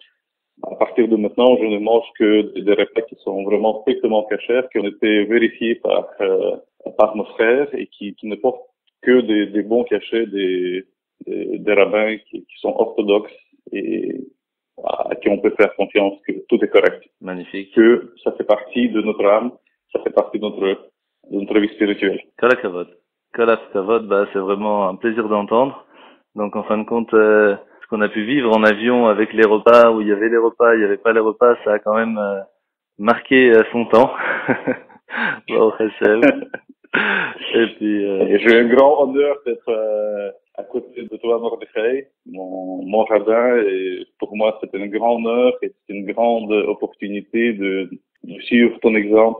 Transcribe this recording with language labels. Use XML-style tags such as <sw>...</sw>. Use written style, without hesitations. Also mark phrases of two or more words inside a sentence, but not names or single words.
<fr>À partir de maintenant, je ne mange que des repas qui sont vraiment strictement cachers, qui ont été vérifiés par nos frères et qui ne portent que des bons cachets des rabbins qui sont orthodoxes et à qui on peut faire confiance que tout est correct. Magnifique. Que ça fait partie de notre âme, ça fait partie de notre vie spirituelle.</fr> <he>כל הכבוד. כל הכבוד,</he> <fr>c'est vraiment un plaisir d'entendre. Donc en fin de compte, ce qu'on a pu vivre en avion avec les repas, où il y avait les repas, il n'y avait pas les repas, ça a quand même marqué son temps.</fr> <he>ברוך השם.</he> <fr>Et puis j'ai un grand honneur d'être à côté de toi, Mordechai, mon rabbin, et pour moi c'est un grand honneur et c'est une grande opportunité de suivre ton exemple.</fr>